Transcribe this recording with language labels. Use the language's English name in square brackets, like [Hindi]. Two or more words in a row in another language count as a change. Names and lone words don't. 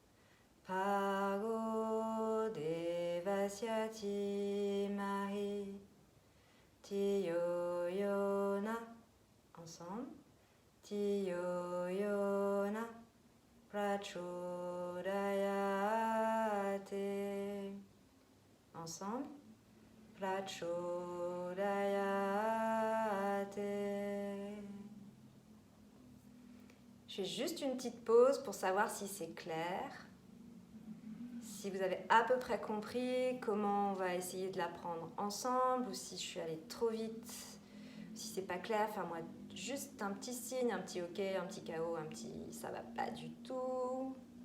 [Sanskrit] Bhargo Devasya Dhimahi Dhiyo Yona. [French] Ensemble. [Sanskrit] Dhiyo Yona Prachodayate. [French] Ensemble. Prachodayate. Je fais juste une petite pause pour savoir si c'est clair. Si vous avez à peu près compris comment on va essayer de l'apprendre ensemble, ou si je suis allée trop vite, si c'est pas clair, fais-moi juste un petit signe, un petit OK, un petit KO, un petit ça va pas du tout.